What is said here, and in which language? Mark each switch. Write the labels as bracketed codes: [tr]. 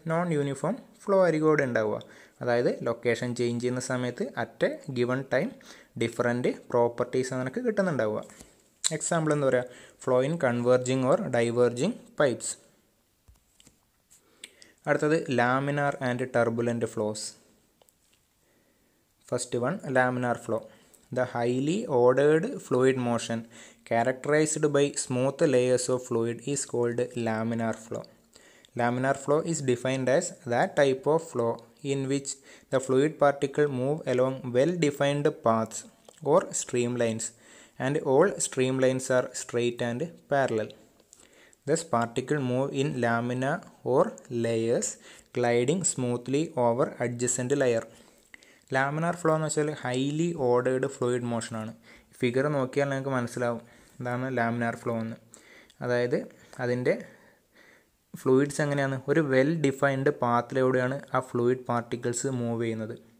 [ml] Non uniform flow ആയിരിക്കും അവിടെ ഉണ്ടാവുക. അതായത് ലൊക്കേഷൻ ചേഞ്ച് ചെയ്യുന്ന സമയത്ത് [en] at a given time [ml] different properties നമുക്ക് കിട്ടുന്നുണ്ടാവുക. എക്സാമ്പിൾ എന്താ പറയുക? [en] Flow in converging or diverging pipes. [ml] അടുത്തത് [en] Laminar and turbulent flows. First one, laminar flow. The highly ordered fluid motion characterized by smooth layers of fluid is called laminar flow. Laminar flow is defined as that type of flow in which the fluid particles move along well-defined paths or streamlines, and all streamlines are straight and parallel. Thus, particles move in lamina or layers, gliding smoothly over adjacent layer. [ml] Laminar flow എന്ന് വെച്ചാൽ highly ordered fluid മോഷനാണ്. Figure നോക്കിയാൽ നിങ്ങൾക്ക് മനസ്സിലാവും എന്താണ് laminar flow എന്ന്. അതായത് അതിൻ്റെ fluids എങ്ങനെയാണ്? ഒരു വെൽ ഡിഫൈൻഡ് പാത്തിലൂടെയാണ് ആ ഫ്ലൂയിഡ് പാർട്ടിക്കിൾസ് മൂവ് ചെയ്യുന്നത്.